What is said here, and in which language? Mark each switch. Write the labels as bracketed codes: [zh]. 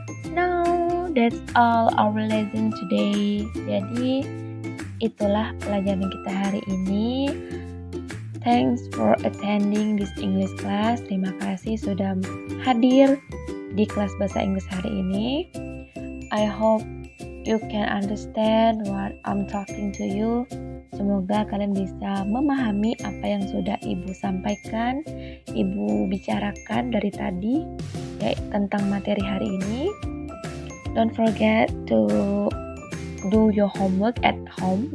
[en] Now, that's all our lesson today. [id] Jadi, itulah pelajaran kita hari ini. [en] Thanks for attending this English class. [id] Terima kasih sudah hadir di kelas bahasa Inggris hari ini. [en] I hope you can understand what I'm talking to you. [id] Semoga kalian bisa memahami apa yang sudah Ibu sampaikan, Ibu bicarakan dari tadi ya, tentang materi hari ini. [en] Don't forget to do your homework at home.